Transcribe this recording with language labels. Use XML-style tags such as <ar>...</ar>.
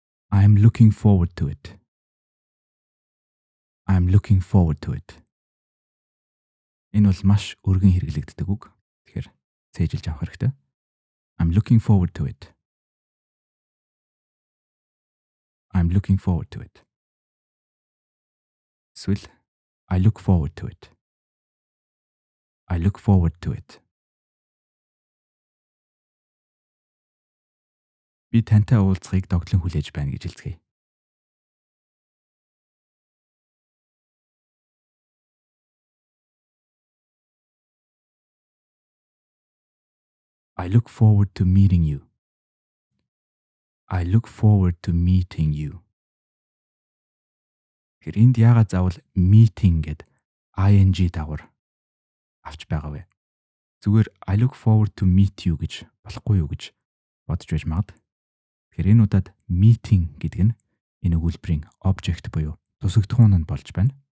<en>I am looking forward to it. I am looking forward to it.</en> <mn>Энэ бол маш өргөн хэрэглэгддэг үг. Тэгэхээр цээжилж авах хэрэгтэй.</mn> <en>I'm looking forward to it. I'm looking forward to it.</en> <mn>Эсвэл</mn> <en>I look forward to it. I look forward to it.</en> <mn>Би тантай уулзахыг догдлон хүлээж байна гэж хэлцгээе.</mn> <en>I look forward to meeting you. I look forward to meeting you.</en> <mn>Тэгэхээр энд яагаад заавал meeting гэд ing дагавар авч байгаа вэ? Зүгээр</mn> <en>I look forward to meet you</en> <mn>гэж болохгүй юу гэж бодож байж магад. Тэгэхээр энэ удаад meeting гэдэг нь энэ өгүүлбэрийн object буюу тусагдхуун нь болж байна.</mn>